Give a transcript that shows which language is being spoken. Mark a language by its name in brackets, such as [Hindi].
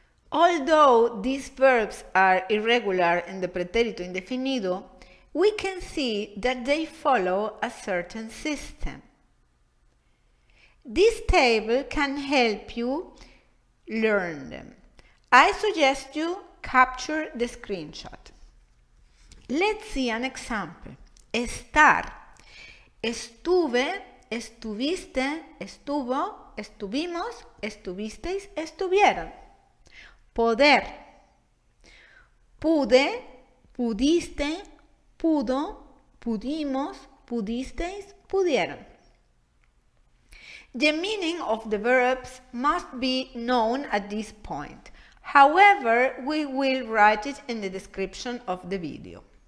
[English] Although these verbs are irregular in the pretérito indefinido, we can see that they follow a certain system. This table can help you learn them. I suggest you capture the screenshot. Let's see an example. Estar. [Spanish] Estuve, estuviste, estuvo, estuvimos, estuvisteis, estuvieron. Poder. Pude, pudiste, pudo, pudimos, pudisteis, pudieron. [English] The meaning of the verbs must be known at this point. However, we will write it in the description of the video.